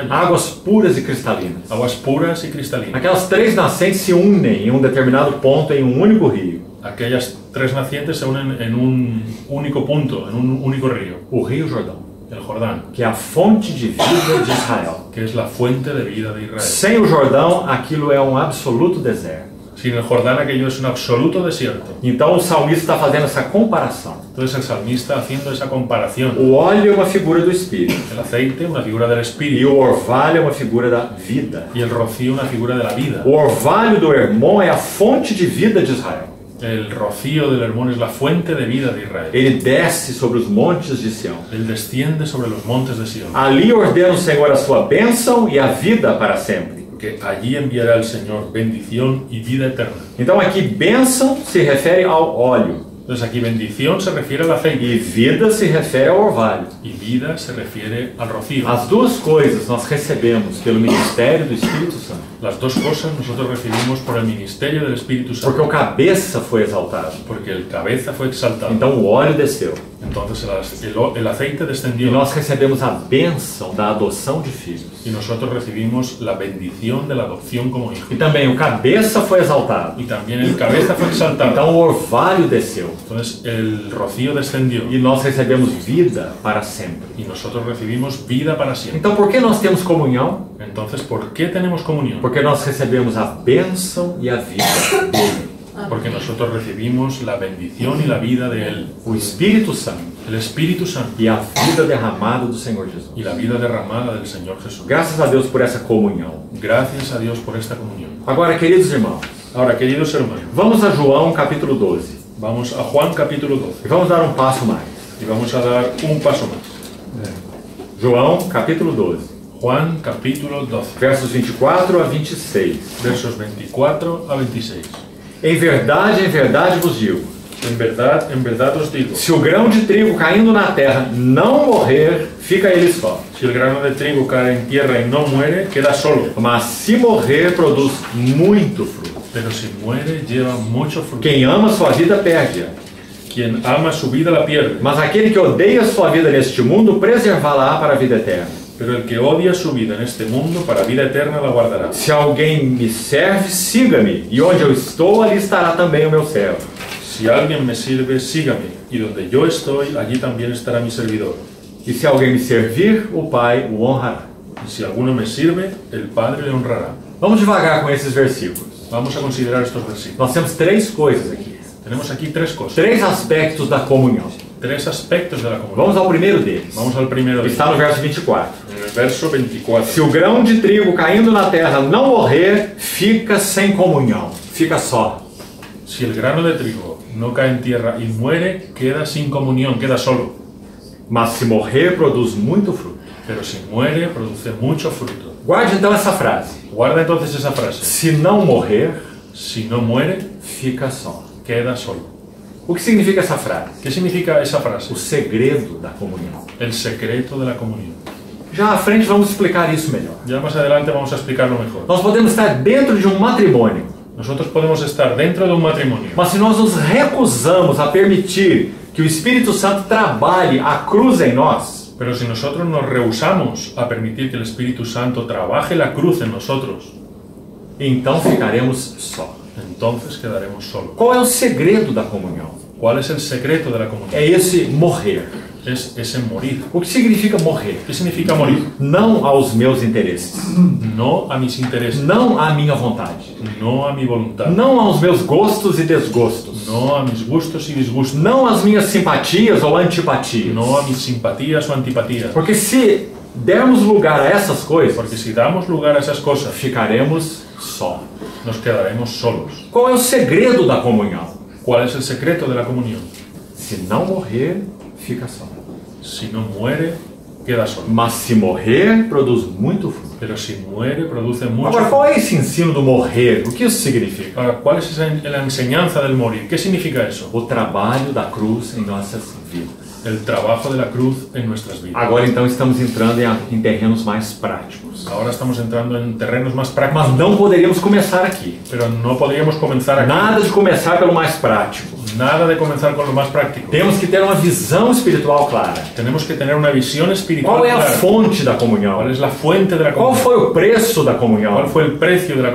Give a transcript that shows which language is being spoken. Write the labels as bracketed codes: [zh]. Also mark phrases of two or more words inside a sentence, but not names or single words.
[pt] Águas puras e cristalinas. [es] Aguas puras y cristalinas. [pt] Aquelas três nascentes se unem em um determinado ponto em um único rio. [es] Aquellas tres nacientes se unen en un único punto, en un único río. [pt] O Rio Jordão, [es] El Jordán, [pt] que é a fonte de vida de Israel. [es] que es la fuente de vida de Israel. [pt] Sem o Jordão, aquilo é um absoluto deserto. [es] Sin el Jordán aquello es un absoluto desierto. [pt] Então o salmista está fazendo essa comparação. [es] Entonces el salmista haciendo esa comparación. [pt] O óleo é uma figura do Espírito [es] El aceite, una figura del [pt] e [es] espíritu. [pt] o orvalho é uma figura da vida. [es] Y el rocío, una figura de la vida. [pt] O orvalho do Hermon é a fonte de vida de Israel. [es] El rocío del Hermón es la fuente de vida de Israel. [pt] Ele desce sobre os montes de Sião. [es] Él desciende sobre los montes de Sion. [pt] Ali ordena o Senhor a sua bênção e a vida para sempre. [es] Porque allí enviará el Señor bendición y vida eterna. [pt] Então aqui bênção se refere ao óleo [es] Entonces aquí bendición se refiere al aceite [pt] e vida se refere ao orvalho. [es] y vida se refiere al rocío. [pt] As duas coisas nós recebemos pelo ministério do Espírito Santo. [es] Las dos cosas nosotros recibimos por el ministerio del Espíritu [pt] Porque [es] Santo. [pt] o cabeça foi exaltado. [es] Porque el cabeza fue exaltado. [pt] Então o óleo desceu. [es] Entonces el aceite [pt] E [es] descendió. [pt] nós recebemos a bênção da adoção de filhos. [es] Y nosotros recibimos la bendición de la adopción como hijos. [pt] E também o cabeça foi exaltado. [es] Y también el cabeza fue exaltado. [pt] Então o orvalho desceu. [es] Entonces el rocío descendió. [pt] E nós recebemos vida para sempre. [es] Y nosotros recibimos vida para siempre. [pt] Então por que nós temos comunhão? [es] Entonces, ¿por qué tenemos comunión? [pt] Porque nós recebemos a bênção e a vida dele. [es] Porque nosotros recibimos la bendición y la vida de Él, [pt] O Espírito Santo [es] el Espíritu Santo [pt] e a vida derramada do Senhor Jesus. [es] y la vida derramada del Señor Jesús. [pt] Graças a Deus por essa comunhão. [es] Gracias a Dios por esta comunión. [pt] Agora, queridos irmãos, [es] Ahora, queridos hermanos, [pt] vamos a João capítulo 12. [es] vamos a Juan capítulo 12 [pt] E vamos dar um passo mais. [es] y vamos a dar un paso más. [pt] João capítulo 12. [es] Juan capítulo 12, [pt] Versos 24 a 26. [es] versos 24 a 26. [pt] Em verdade vos digo, [es] En verdad os digo, [pt] se o grão de trigo caindo na terra não morrer, fica ele só. [es] si el grano de trigo cae en tierra y no muere, queda solo, [pt] Mas se morrer, produz muito fruto. [es] pero si muere, lleva mucho fruto. [pt] Quem ama sua vida, perde-a. [es] Quien ama su vida la pierde, [pt] Mas aquele que odeia sua vida neste mundo, preservá-la para a vida eterna. [es] pero el que odia su vida en este mundo, para vida eterna la guardará. [pt] Se alguém me serve, siga-me, e onde eu estou, ali estará também o meu servo. [es] Si alguien me sirve, sígame, y donde yo estoy, allí también estará mi servidor. [pt] E se alguém me servir, o Pai o honrará. [es] Y si alguno me sirve, el Padre le honrará. [pt] Vamos devagar com esses versículos. [es] Vamos a considerar estos versículos. [pt] Nós temos três coisas aqui. [es] Tenemos aquí tres cosas, [pt] Três aspectos da comunhão. [es] tres aspectos de la comunión. [pt] Vamos ao primeiro deles. [es] Vamos al primero, [pt] Está no verso 24. [es] en el verso 24. [pt] Se o grão de trigo caindo na terra não morrer, fica sem comunhão. Fica só. [es] Si el grano de trigo no cae en tierra y muere, queda sin comunión, queda solo. [pt] Mas se morrer, produz muito fruto. [es] Pero si muere, produce mucho fruto. [pt] Guarde então essa frase. [es] Guarda entonces esa frase. [pt] Se não morrer, [es] Si no muere, [pt] fica só. [es] queda solo. [pt] O que significa essa frase? [es] ¿Qué significa esa frase? [pt] O segredo da comunhão. [es] El secreto de la comunión. [pt] Já à frente vamos explicar isso melhor. [es] Ya más adelante vamos a explicarlo mejor. [pt] Nós podemos estar dentro de um matrimônio, [es] Nosotros podemos estar dentro de un matrimonio, [pt] mas se nós nos recusamos a permitir que o Espírito Santo trabalhe a cruz em nós, [es] pero si nosotros nos rehusamos a permitir que el Espíritu Santo trabaje la cruz en nosotros, [pt] então ficaremos só. [es] entonces quedaremos solos. [pt] Qual é o segredo da comunhão? [es] ¿Cuál es el secreto de la comunión? [pt] É esse morrer. [es] Es ese morir. [pt] O que significa morrer? [es] ¿Qué significa morir? [pt] Não aos meus interesses, [es] No a mis intereses, [pt] não à minha vontade, [es] no a mi voluntad, [pt] não aos meus gostos e desgostos, [es] no a mis gustos y disgustos, [pt] não às minhas simpatias ou antipatias. [es] no a mis simpatías o antipatías. [pt] Porque se dermos lugar a essas coisas, [es] Porque si damos lugar a esas cosas, [pt] ficaremos só. [es] nos quedaremos solos. [pt] Qual é o segredo da comunhão? [es] ¿Cuál es el secreto de la comunión? [pt] Se não morrer, fica só. [es] Si no muere, queda solo. [pt] Mas se morrer, produz muito fruto. [es] Pero si muere, produce mucho [pt] Agora, [es] fruto. [pt] qual é esse ensino do morrer? O que isso significa? [es] Ahora, ¿cuál es la enseñanza del morir? ¿Qué significa eso? [pt] O trabalho da cruz em nossas vidas. [es] El trabajo de la cruz en nuestras vidas. [pt] Agora, então, estamos entrando em terrenos mais práticos. [es] Ahora estamos entrando en terrenos más prácticos, [pt] Mas não poderíamos começar aqui. [es] pero no podríamos comenzar aquí. [pt] Nada de começar pelo mais prático. [es] Nada de comenzar con lo más práctico. [pt] Temos que ter uma visão espiritual clara. [es] Tenemos que tener una visión espiritual [pt] Qual é a [es] clara. [pt] fonte da comunhão? [es] ¿Cuál es la fuente de la [pt] Qual [es] comunión? [pt] foi o preço da comunhão? [es] ¿Cuál fue el precio de la